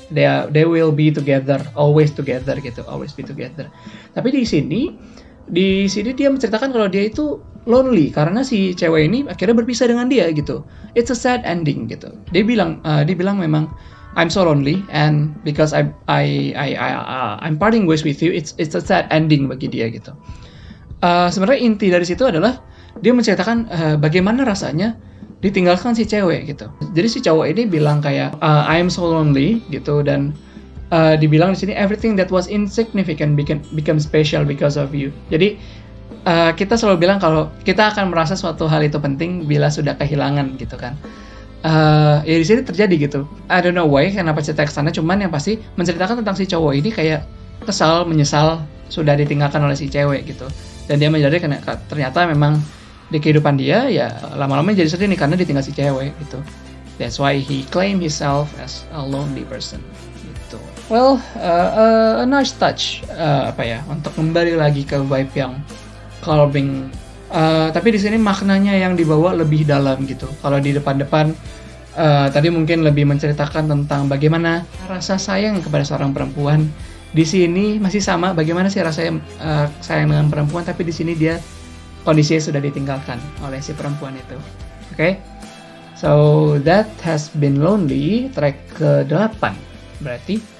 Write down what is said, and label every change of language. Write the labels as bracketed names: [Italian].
[English] They will be together, always together gitu, always be together. [Indonesian] Tapi di sini dia menceritakan kalau dia itu lonely karena si cewek ini akhirnya berpisah dengan dia gitu. [English] It's a sad ending gitu. [Indonesian] Dia bilang memang [English] I'm so lonely and because I'm parting ways with you, it's a sad ending [Indonesian] bagi dia gitu. Sebenarnya inti dari situ adalah dia menceritakan bagaimana rasanya ditinggalkan si cewek gitu. Jadi si cowok ini bilang kayak [English] I'm so lonely [Indonesian] gitu, dan dibilang di sini [English] everything that was insignificant become special because of you. [Indonesian] Jadi kita selalu bilang kalau kita akan merasa suatu hal itu penting bila sudah kehilangan gitu kan. Ya di sini terjadi gitu. [English] I don't know why [Indonesian] kenapa cerita kesana, cuman yang pasti menceritakan tentang si cowok ini kayak kesal, menyesal sudah ditinggalkan oleh si cewek gitu. Dan dia menyadari karena ternyata memang di kehidupan dia ya lama-lama jadi sedih nih karena ditinggal si cewek gitu. [English] That's why he claim himself as a lonely person gitu. Well, a nice touch [Indonesian] untuk kembali lagi ke [English] vibe yang calming. [Indonesian] Tapi di sini maknanya yang dibawa lebih dalam gitu. Kalau di depan-depan tadi mungkin lebih menceritakan tentang bagaimana rasa sayang kepada seorang perempuan. Di sini masih sama, bagaimana sih rasa sayang dengan perempuan, tapi di sini dia kondisinya sudah ditinggalkan oleh si perempuan itu. [English] Okay? So that has been Lonely, [Indonesian] track ke-8 berarti.